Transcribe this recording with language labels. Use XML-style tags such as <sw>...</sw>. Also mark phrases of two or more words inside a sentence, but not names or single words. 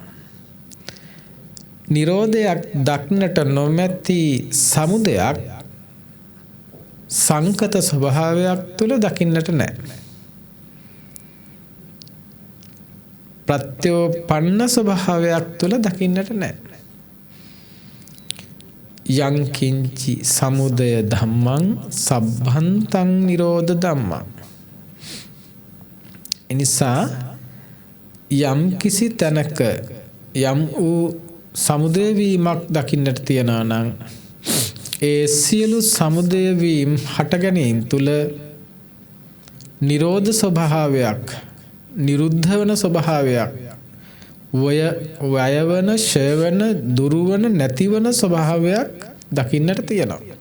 <si>නිරෝධයක් දක්නට නොමැති සමුදයක් සංකත ස්වභාවයක් තුල දකින්නට නැහැ. ප්‍රත්‍යෝපන්න ස්වභාවයක් තුල දකින්නට නැහැ.</si> <pi>යං කිංචි සමුදය ධම්මං සබ්බන්තං නිරෝධ ධම්මං.</pi> <si>එනිසා යම් කිසි තැනක යම් වූ සමුදය වීමක් දකින්නට තියනවා නම් ඒ සියලු සමුදය වීම හට ගැනීම තුල නිරෝධ ස්වභාවයක්, නිරුද්ධ වන ස්වභාවයක්, වයවන, ෂයවන, දුරුවන, නැතිවන ස්වභාවයක් දකින්නට තියෙනවා.</si>